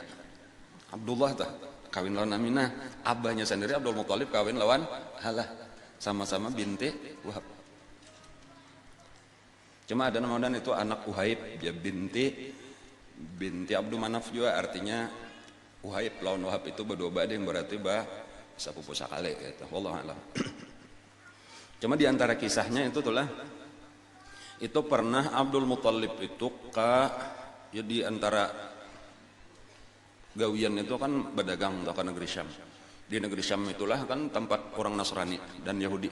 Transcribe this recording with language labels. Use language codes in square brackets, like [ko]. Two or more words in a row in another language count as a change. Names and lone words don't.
[bjn] Abdullah tuh kawin lawan Aminah, abahnya sendiri Abdul Muthalib kawin lawan Halah, sama-sama binti Wahab. Cuma ada namanya itu anak Uhaib, ya binti Abdul Manaf juga, artinya Uhaib lawan Wahab itu berdua bading berarti sepupu sakale gitu. [ar] Wallahu a'lam. [bjn] Cuma di antara kisahnya itu tuh lah, itu pernah Abdul Muthalib itu ya di antara gawian itu kan berdagang ke negeri Syam. [id] Di negeri Syam itulah kan tempat orang Nasrani dan Yahudi.